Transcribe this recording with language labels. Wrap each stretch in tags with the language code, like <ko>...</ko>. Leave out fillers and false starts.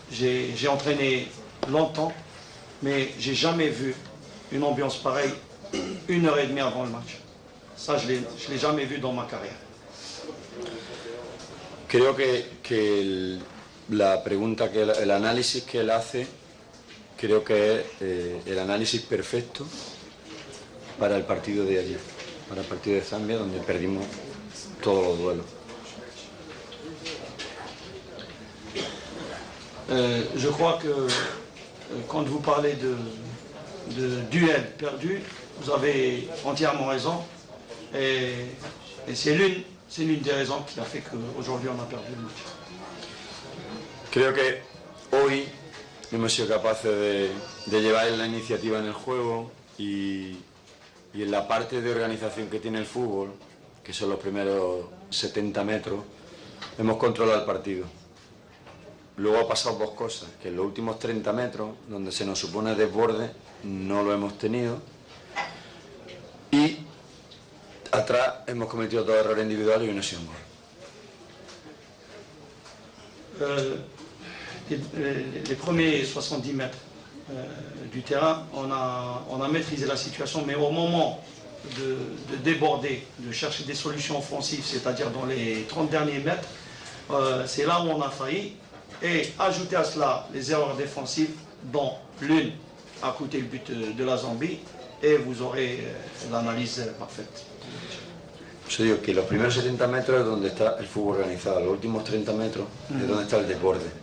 <fr>J'ai entraîné longtemps, mais j'ai jamais vu une ambiance pareille 1 heure et demie avant le match. Ça, je ne l'ai jamais vu dans ma carrière.</fr> <es>Creo que la pregunta, el análisis que él hace, creo que es el análisis perfecto para el partido de ayer, para el partido de Zambia, donde perdimos todos los duelos.</es> <fr>Je crois que quand vous parlez de duel perdu, vous avez entièrement raison, et c'est l'une des raisons qui a fait qu'aujourd'hui on a perdu le match.</fr> <es>Creo que hoy hemos sido capaces de llevar la iniciativa en el juego y en la parte de organización que tiene el fútbol, que son los primeros 70 metros, hemos controlado el partido. Luego ha pasado dos cosas, que en los últimos 30 metros, donde se nos supone desborde, no lo hemos tenido, y atrás hemos cometido 2 errores individuales y uno ha sido un gol.</es> <fr>Les premiers 70 mètres du terrain, on a maîtrisé la situation, mais au moment de déborder, de chercher des solutions offensives, c'est-à-dire dans les 30 derniers mètres, c'est là où on a failli. Et ajouter à cela les erreurs défensives, dont l'une a coûté le but de la Zambie, et vous aurez l'analyse parfaite.</fr> <es>Yo digo que los primeros 70 metros es donde está el fútbol organizado, los últimos 30 metros es donde está el desborde.</es>